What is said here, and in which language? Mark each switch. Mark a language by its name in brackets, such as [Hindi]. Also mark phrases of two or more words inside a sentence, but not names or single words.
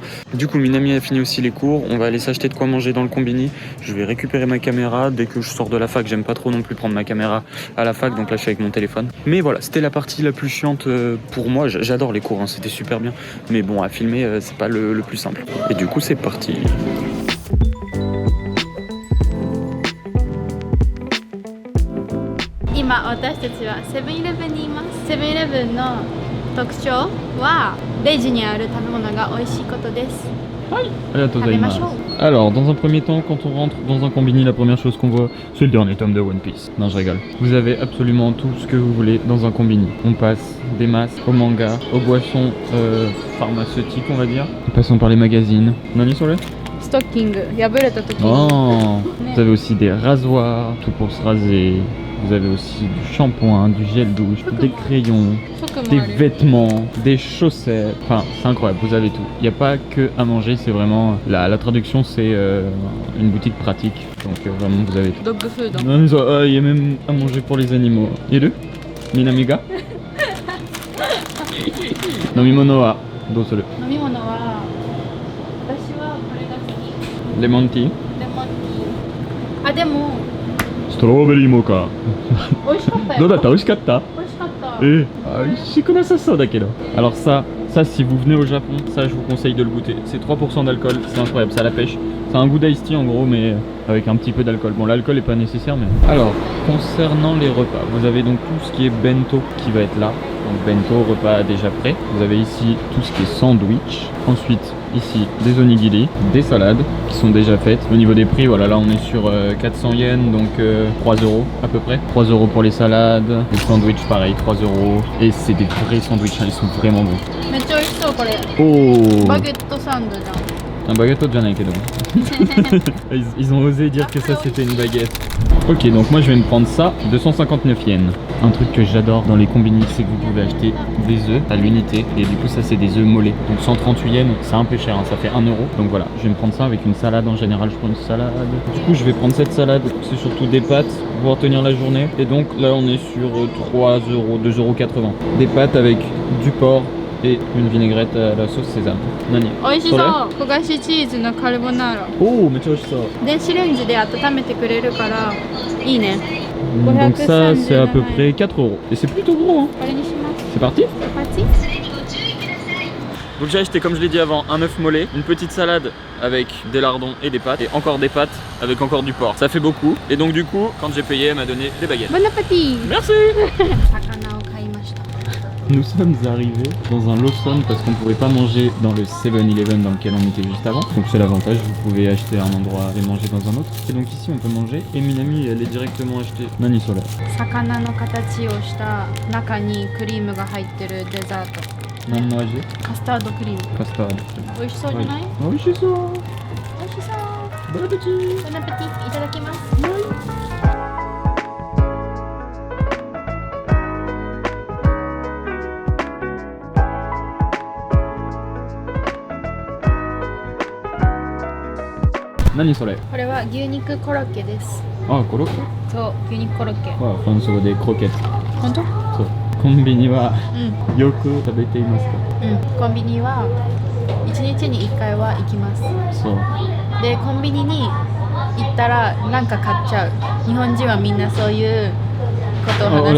[French] Du coup, Minami a fini aussi les cours, on va aller s'acheter de quoi manger dans le combini. Je vais récupérer ma caméra dès que je sors de la fac, j'aime pas trop non plus prendre ma caméra à la fac, donc là je suis avec mon téléphone. Mais voilà, c'était la partie la plus chiante pour moi, j'adore les cours, hein, c'était super bien. Mais bon, à filmer, c'est pas le plus simple. Et du coup, c'est parti. Ima, [Japanese] 私たちはセブンイレブンにいます。セブンイレブンの特徴はレジにある食べ物が美味しいことです。 [French] Alors, dans un premier temps, quand on rentre dans un combini, la première chose qu'on voit, c'est le dernier tome de One Piece. Non, je rigole. Vous avez absolument tout ce que vous voulez dans un combini. On passe des masques au manga, aux boissons pharmaceutiques, on va dire. En passant par les magazines. [Japanese] Nani sole? [English] Stocking, [Japanese] 破れた時に [French] Oh, vous avez aussi des rasoirs, tout pour se raser. Vous avez aussi du shampoing, du gel douche, des crayons, des vêtements, des chaussettes. Enfin, c'est incroyable, vous avez tout. Il n'y a pas que à manger, c'est vraiment... La traduction, c'est une boutique pratique. Donc vraiment, vous avez tout. [English] Dog food. [French] Il y a même à manger pour les animaux. [Japanese] いる？南が? 飲み物はどうする? 飲み物は私はこれが好レモンティー。レモンティー。あ、でもストロベリーモカ。美味しかったよ。どうだった？美味しかった？美味しかった。美味しくなさそうだけど。 [French] Alors ça si vous venez au Japon, ça je vous conseille de le goûter. C'est 3% d'alcool, c'est incroyable, ça la pêche. C'est un goût d'iced tea en gros, mais avec un petit peu d'alcool. Bon, l'alcool est pas nécessaire, mais... Alors, concernant les repas, vous avez donc tout ce qui est bento qui va être là. Donc bento, repas déjà prêt. Vous avez ici tout ce qui est sandwich. Ensuite, ici, des onigiri, des salades qui sont déjà faites. Au niveau des prix, voilà, là on est sur 400 yens, donc 3 euros à peu près. 3 euros pour les salades, les sandwichs pareil, 3 euros. Et c'est des vrais sandwichs, hein, ils sont vraiment bons. [Japanese] めっちゃ美味しそうこれ。 Oh バゲットサンドじゃん。 [French] Un baguette de kedo. Ils ont osé dire que ça c'était une baguette. Ok, donc moi je vais me prendre ça, 259 yens. Un truc que j'adore dans les combini, c'est que vous pouvez acheter des œufs à l'unité. Et du coup ça c'est des œufs mollets. Donc 138 yens, c'est un peu cher, hein, ça fait 1 euro. Donc voilà, je vais me prendre ça avec une salade en général. Je prends une salade. Du coup je vais prendre cette salade, c'est surtout des pâtes pour pouvoir tenir la journée. Et donc là on est sur 3 euros, 2,80 euros. Des pâtes avec du porc et une vinaigrette à la sauce sésame. Nani? [Japanese] 美味しそう。焦がしチーズのカルボナーラ。 [French] Oh, mais tu vois ça. [Japanese] 電子レンジで温めてくれるからいいね。 [French] Donc ça c'est à peu près 4 euros. Et c'est plutôt gros, hein. これにします。 C'est parti? C'est parti. Donc j'ai acheté, comme je l'ai dit avant, un œuf mollet, une petite salade avec des lardons et des pâtes, et encore des pâtes avec encore du porc. Ça fait beaucoup. Et donc du coup, quand j'ai payé, elle m'a donné des baguettes. Bon appétit. Merci. [Japanese] 魚を買いました。 [French] Nous sommes arrivés dans un Lawson parce qu'on pouvait pas manger dans le 7-Eleven dans lequel on était juste avant. Donc c'est l'avantage, vous pouvez acheter un endroit et manger dans un autre. Et donc ici on peut manger. Et Minami elle est directement achetée. [Japanese] Nani Sola. 魚の形をした中にクリームが入ってるデザート。何の味? カスタードクリーム。 Custard. 美味しそうじゃない？ [French] Oh, oui, c'est ça. [Japanese] 美味しそう。 [French] Bon appétit. [Japanese] ボナペティいただきます。 Nani Sola. これは牛肉コロッケです。 Ah, korokke? そう、牛肉コロッケ。 [French] Ouais, français des croquettes. [Japanese] 本当？そう。コンビニはうん。よく食べていますか？コンビニは1日に1回は行きます。そう。でコンビニに行ったらなんか買っちゃう。日本人はみんなそういうことを話す。